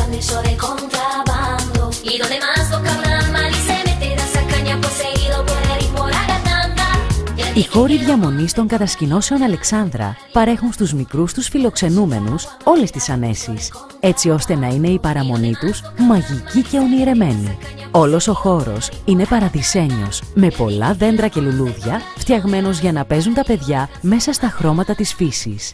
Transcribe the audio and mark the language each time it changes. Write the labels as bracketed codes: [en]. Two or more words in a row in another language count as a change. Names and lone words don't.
[es] negocio de contrabando. Y donde más toca hablar mal y se mete esa caña poseído por el ritmo ragatanga. [el] Οι χώροι διαμονής των κατασκηνώσεων Αλεξάνδρα παρέχουν στους μικρούς τους φιλοξενούμενους όλες τις ανέσεις, έτσι ώστε να είναι η παραμονή τους μαγική και ονειρεμένη. Όλος ο χώρος είναι παραδεισένιος, με πολλά δέντρα και λουλούδια, φτιαγμένος για να παίζουν τα παιδιά μέσα στα χρώματα της φύσης.